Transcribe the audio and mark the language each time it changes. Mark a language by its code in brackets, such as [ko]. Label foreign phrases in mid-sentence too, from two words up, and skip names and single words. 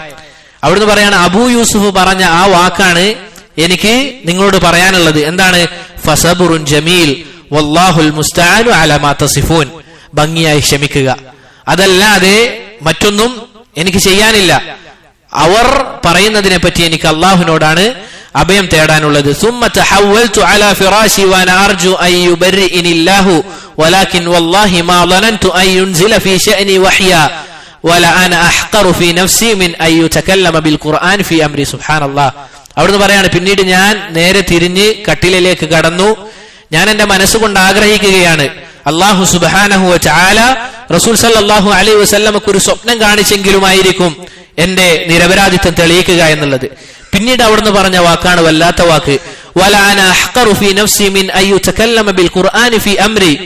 [ml] അവിടുന്ന് പറയാണ്, അബൂ യൂസുഫ് പറഞ്ഞ ആ വാക്കാണ് എനിക്ക് നിങ്ങളോട് പറയാനുള്ളത്. എന്താണ്, [ar] فصبر جميل والله المستعان على ما تصفون, [ml] ഭംഗിയായി ക്ഷമിക്കുക, അതല്ലാതെ മറ്റൊന്നും എനിക്ക് ചെയ്യാനില്ല. അവർ പറയുന്നതിനെ പറ്റി എനിക്ക് അള്ളാഹുവിനോടാണ് അഭയം തേടാനുള്ളത്. [ar] ثم تحولت على فراشي وانا ارجو ان يبرئني الله ولكن والله ما ظننت ان ينزل في شأني وحيا ولا انا احقر في نفسي من ان يتكلم بالقرآن في امري. سبحان الله. [ml] അവിടുന്ന് പറയാണ്, പിന്നീട് ഞാൻ നേരെ തിരിഞ്ഞ് കട്ടിലേക്ക് കടന്നു. ഞാൻ എന്റെ മനസ്സുകൊണ്ട് ആഗ്രഹിക്കുകയാണ് [ar] الله سبحانه وتعالى رسول صلى الله عليه [ml] വസല്ലമക്ക് ഒരു സ്വപ്നം കാണിച്ചെങ്കിലുമായിരിക്കും എന്റെ നിരപരാധിത്വം തെളിയിക്കുക എന്നുള്ളത്. പിന്നീട് അവിടുന്ന് പറഞ്ഞ വാക്കാണ് വല്ലാത്ത വാക്ക്, [ar] ولا أنا أحقر في نفسي من أن يتكلم بالقرآن في أمري.